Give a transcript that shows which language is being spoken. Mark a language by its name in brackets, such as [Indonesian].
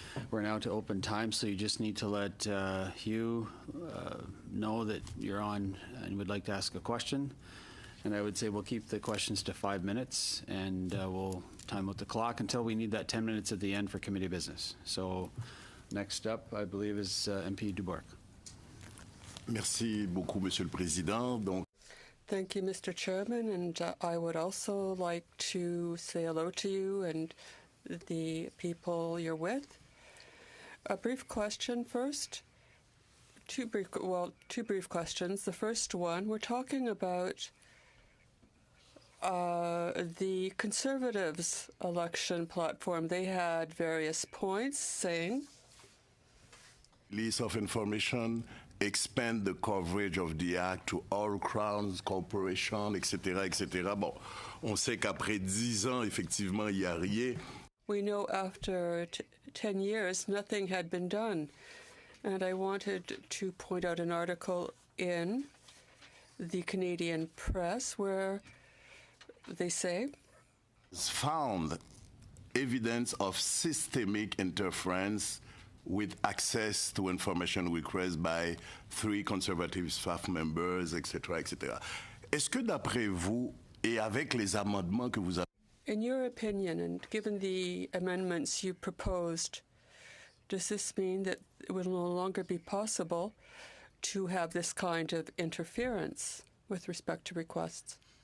[English] We're now to open time, so you just need to let Hugh know that you're on and would like to ask a question. And I would say we'll keep the questions to 5 minutes, and we'll time out the clock until we need that 10 minutes at the end for committee business. So next up, I believe, is MP Dubourg. [French] Merci beaucoup, Monsieur le Président. Donc, [English] thank you, Mr. Chairman, and I would also like to say hello to you and the people you're with. A brief question first. Two brief questions. The first one, we're talking about the Conservatives' election platform. They had various points saying, release of information, expand the coverage of the act to all crowns, corporations, etc., etc. [French] Bon, on sait qu'après 10 ans, effectivement, il n'y a rien. [English] We know after 10 years, nothing had been done. And I wanted to point out an article in the Canadian press where they say, found evidence of systemic interference with access to information requests by 3 conservative staff members, etc., etc. [French] Est-ce que d'après vous, et avec les amendements que vous avez... [English] In your opinion, and given the amendments you proposed, does this mean that it will no longer be possible to have this kind of interference with respect to requests?